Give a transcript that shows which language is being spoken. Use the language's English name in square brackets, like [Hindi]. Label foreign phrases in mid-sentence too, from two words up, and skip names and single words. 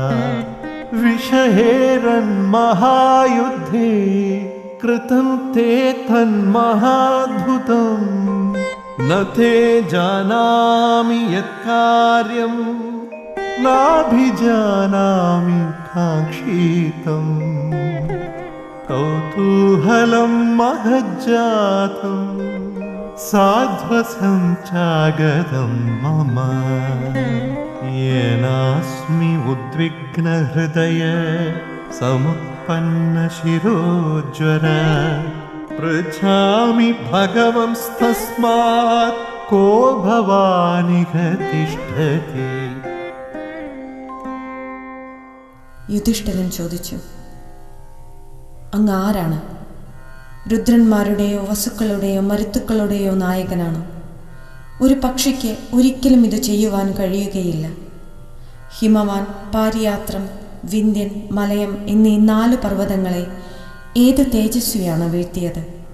[Sanskrit] വിഷഹേരൻ മഹായുദ്ധേ കൃതം തേ തന്മഹാദ്ഭുതം ന തേ ജാനാമി യത്കാര്യം നാഭിജാനാമി കാംക്ഷിതം കൗതൂഹലം മഹജ്ജാതം സാധ്വസം ചാഗതം മമ യേനാസ്മി ഉദ്വിഗ്നഹൃദയ समपन्नशिरोज्वर पृच्छामि भगवंस्तस्मात् को भवानिह तिष्ठति. [Malayalam] യുധിഷ്ഠിരൻ ചോദിച്ചു, അങ്ങ് ആരാണ്? രുദ്രന്മാരുടെയോ വസുക്കളുടെയോ മരുത്തുക്കളുടെയോ നായകനാണോ? ഒരു പക്ഷിക്ക് ഒരിക്കലും ഇത് ചെയ്യുവാൻ കഴിയുകയില്ല. ഹിമവാൻ, പാരിയാത്രം, വിന്ധ്യൻ, മലയം എന്നീ 4 പർവ്വതങ്ങളെ ഏത് തേജസ്വിയാണ് വീഴ്ത്തിയത്?